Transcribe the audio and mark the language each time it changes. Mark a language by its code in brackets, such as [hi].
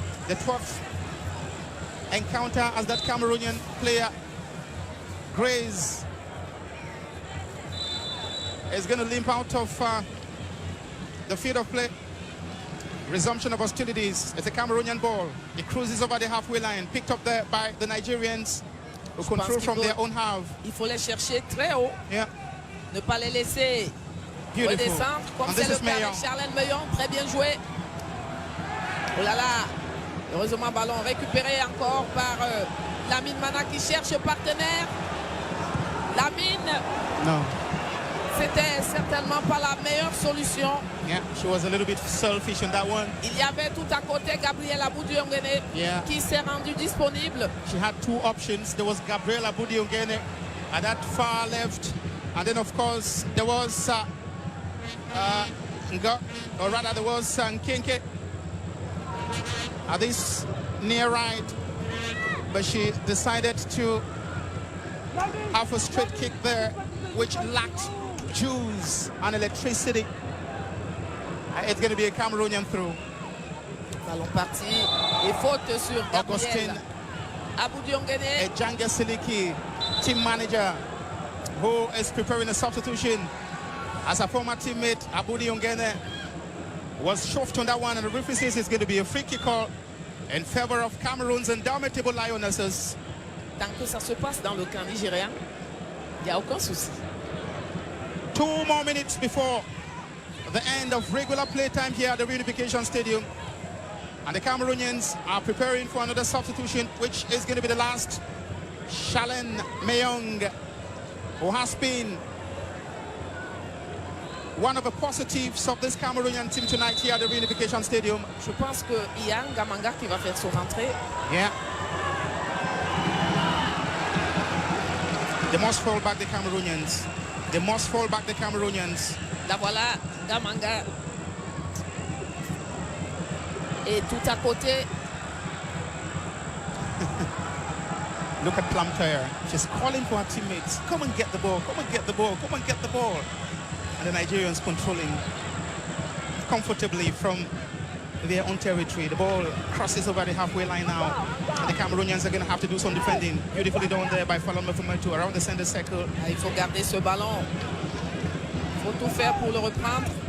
[en] The 12th encounter as that Cameroonian player, Grace, is going to limp out of the field of play. Resumption of hostilities. It's a Cameroonian ball. It cruises over the halfway line, picked up there by the Nigerians, who control from their own half. [fr] Il faut les chercher très haut. [en] Yeah. [fr] Ne pas les laisser redescendre. Comme c'est le cas de Charlène Meillon. Très bien joué. Oh là là. Heureusement, ballon récupéré encore par Lamine Mana qui cherche partenaire. Lamine. [en] No. [fr] C'était certainement pas la meilleure solution. [en] Yeah, she was a little bit selfish on that one. [fr] Il y avait tout à côté Gabriel Aboudiongene qui s'est rendu disponible. [en] She had two options. There was Gabriel Aboudiongene at that far left. And then, of course, there was Nkenke at this near right. But she decided to have a straight kick there, which lacked juice and electricity. It's going to be a Cameroonian throw. [fr] Ballon parti et faute sur Gabriel Aboudiongene. [en] A Janga Siliki, team manager, who is preparing a substitution as a former teammate, Aboudiongene, was shoved on that one, and the referee says it's going to be a free kick call in favor of Cameroon's indomitable Lionesses. [fr] Tant que ça se passe dans le camp nigérien, il n'y a aucun souci. [en] 2 more minutes before the end of regular playtime here at the reunification stadium, and the Cameroonians are preparing for another substitution, which is going to be the last. Charlène Meillon, who has been one of the positives of this Cameroonian team tonight here at the reunification stadium. [fr] Je pense que Ian Gamanga qui va faire son entrée. [en] Yeah. They must fall back, the Cameroonians. They must fall back, the Cameroonians. [fr] La voilà, Gamanga. Et tout à côté. [en] Look at Plumtire. She's calling for her teammates. Come and get the ball. Come and get the ball. Come and get the ball. And the Nigerians controlling comfortably from their own territory. The ball crosses over the halfway line now. And the Cameroonians are going to have to do some defending. Beautifully done there by Falon Mefumetu around the center circle. [fr] Il faut garder ce ballon. Il faut tout faire pour le reprendre.